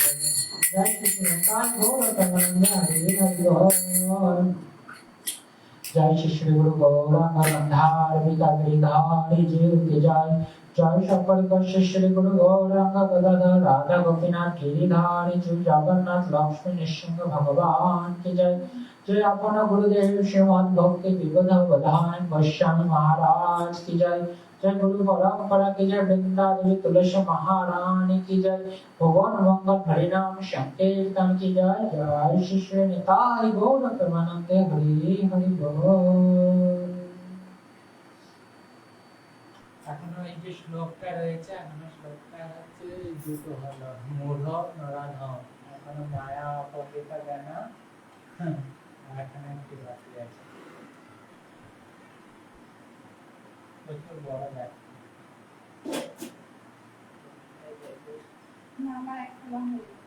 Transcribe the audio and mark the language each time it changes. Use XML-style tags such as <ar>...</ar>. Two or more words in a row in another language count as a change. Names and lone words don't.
<hi>जय श्री निताय गौर प्रेमानंद हरि हरि बोल। जय श्री गुरु गौरांग गंधार गिरिधारी जीव की जय, जय सकल कश्य श्री गुरु गौरांग गदाधर राधा गोपीनाथ गिरिधारी जीव जगन्नाथ लक्ष्मी नृसिंह भगवान की जय, जय अपना गुरुदेव श्रीमद भक्ति विबुध बधान गोस्वामी महाराज की जय, जय गुरु परंपरा की जय, वृंदा देवी तुलसी महारानी की जय, भगवान मंगल हरिनाम संकीर्तन की जय, जय श्री श्री निताय गौर प्रेमानंद हरि हरि बोल।</hi> <bn>এখনো এই যে শ্লোকটা রয়েছে, এখনো শ্লোকটা হচ্ছে এই দুটো হলো মূঢ় নরাধম, এখনো মায়া অপহৃত জ্ঞান, এখানে একটি বাকি আছে, প্রচুর বড় ব্যাখ্যা। না আমার একটা লম্বা হয়ে গেছে।</bn>